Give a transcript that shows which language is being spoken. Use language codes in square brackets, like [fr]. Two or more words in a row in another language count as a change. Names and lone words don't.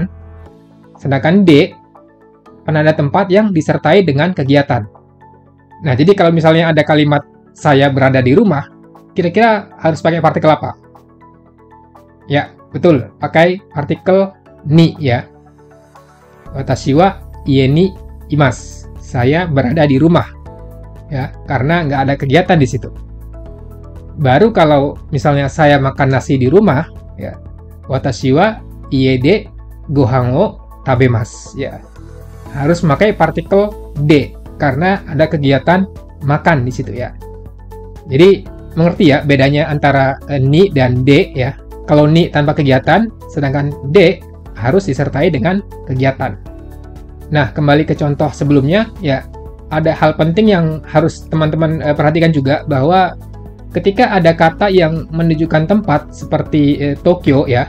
[id] Sedangkan D, penanda tempat yang disertai dengan kegiatan. Nah, jadi kalau misalnya ada kalimat saya berada di rumah, kira-kira harus pakai partikel apa? Ya, betul. Pakai partikel ni, ya. [ja] 私は家にいます. [id] Saya berada di rumah. Ya, karena nggak ada kegiatan di situ. Baru kalau misalnya saya makan nasi di rumah, ya. [ja] 私は家でご飯を食べます, [id] ya. Harus memakai partikel de karena ada kegiatan makan di situ, ya. Jadi mengerti ya bedanya antara ni dan de, ya. Kalau ni tanpa kegiatan, sedangkan de harus disertai dengan kegiatan. Nah, kembali ke contoh sebelumnya, ya. Ada hal penting yang harus teman-teman perhatikan juga, bahwa ketika ada kata yang menunjukkan tempat seperti Tokyo, ya.